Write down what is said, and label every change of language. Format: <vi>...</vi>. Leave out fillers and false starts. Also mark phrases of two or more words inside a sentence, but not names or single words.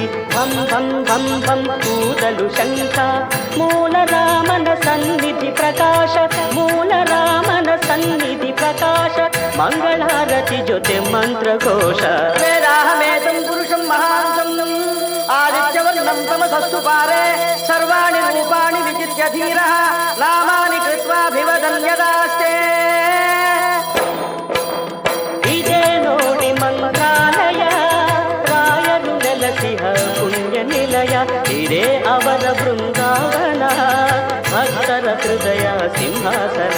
<kn>ಧಂ ಧಂ ಧಂ ಧಂ ಊದಲು ಶಂಖ. ಮೂಲ ರಾಮನ ಸನ್ನಿಧಿ ಪ್ರಕಾಶ, ಮೂಲ ರಾಮನ ಸನ್ನಿಧಿ ಪ್ರಕಾಶ. ಮಂಗಳಾರತಿ ಜೊತೆ ಮಂತ್ರಘೋಷ.</kn> <sa>ವೇದಾಹಮೇತಂ ಪುರುಷಂ ಮಹಾಂತಂ ಆದಿತ್ಯವರ್ಣಂ ತಮಸಸ್ಸು ಪಾರೆ ಸರ್ವಾಣಿ ರೂಪಾಣಿ ವಿಚಿತ್ಯ ಧೀರಃ ನಾಮಾನಿ ಕೃತ್ವಾಭಿವದನ್ಯದಾಸ್ತೆ.</sa> <kn>ಇದೇ ನೋಡಿ ಮಂತ್ರಾಲಯ, ರಾಯರು ನೆಲಸಿಹ ಪುಣ್ಯ ನಿಲಯ. ಇದೇ ಅವರ ಬೃಂದಾವನ, ಭಕ್ತರ ಹೃದಯ ಸಿಂಹಾಸನ.</kn>